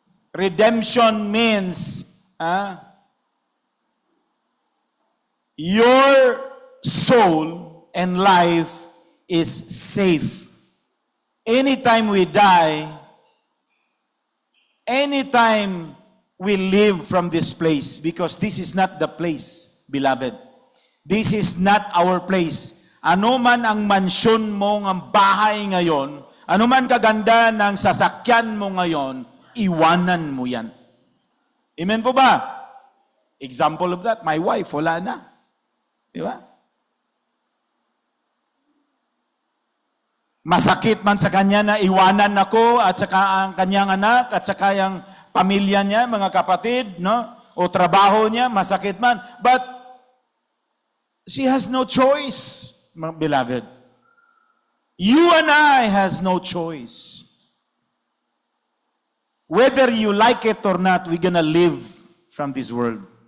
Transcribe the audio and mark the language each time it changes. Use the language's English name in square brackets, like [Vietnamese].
[English] Redemption means your soul and life is safe. Anytime we die, anytime we leave from this place, because this is not the place, beloved. This is not our place. [Filipino] Ano man ang mansyon mo, ang bahay ngayon, ano man kaganda ng sasakyan mo ngayon, iwanan mo yan. Amen po ba? [English] Example of that, my wife, [Filipino] wala na. Di ba? Masakit man sa kanya na iwanan ako at saka ang kanyang anak at saka yung pamilya niya, mga kapatid, no? O trabaho niya, masakit man. [English] But she has no choice, mga beloved. You and I has no choice. Whether you like it or not, we're gonna live from this world.